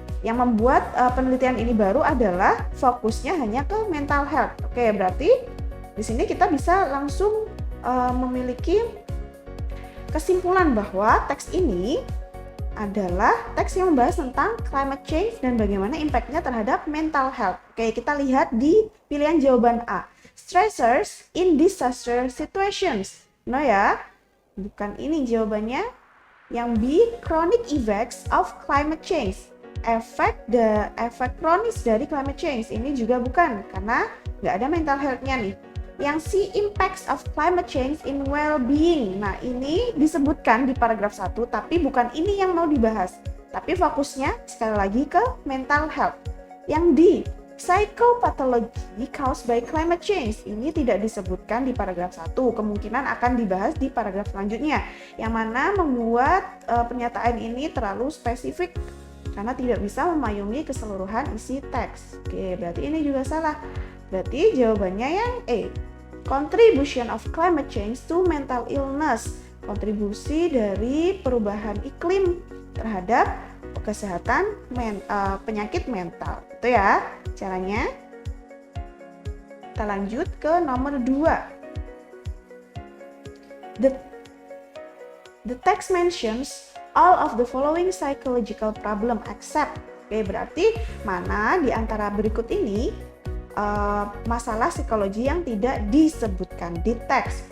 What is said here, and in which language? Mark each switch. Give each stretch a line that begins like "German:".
Indonesian: Yang membuat penelitian ini baru adalah fokusnya hanya ke mental health. Oke, berarti di sini kita bisa langsung memiliki kesimpulan bahwa teks ini adalah teks yang membahas tentang climate change dan bagaimana impact-nya terhadap mental health. Oke, kita lihat di pilihan jawaban A.
English: Stressors in disaster situations.
Indonesian: No ya, bukan ini jawabannya.
English: Yang B, chronic effects of climate change.
Indonesian: Efek kronis dari climate change. Ini juga bukan, karena nggak ada mental health-nya nih.
English: Yang C, impacts of climate change in well-being.
Indonesian: Nah, ini disebutkan di paragraf 1, tapi bukan ini yang mau dibahas. Tapi fokusnya sekali lagi ke mental health.
English: Yang D, psychopathology caused by climate change.
Indonesian: Ini tidak disebutkan di paragraf 1, kemungkinan akan dibahas di paragraf selanjutnya. Yang mana membuat pernyataan ini terlalu spesifik karena tidak bisa memayungi keseluruhan isi teks. Oke, berarti ini juga salah. Berarti jawabannya yang E.
English: Contribution of climate change to mental illness.
Indonesian: Kontribusi dari perubahan iklim terhadap kesehatan penyakit mental. Itu ya caranya. Kita lanjut ke nomor 2.
English: The text mentions all of the following psychological problem except.
Indonesian: Oke, berarti mana di antara berikut ini masalah psikologi yang tidak disebutkan di teks.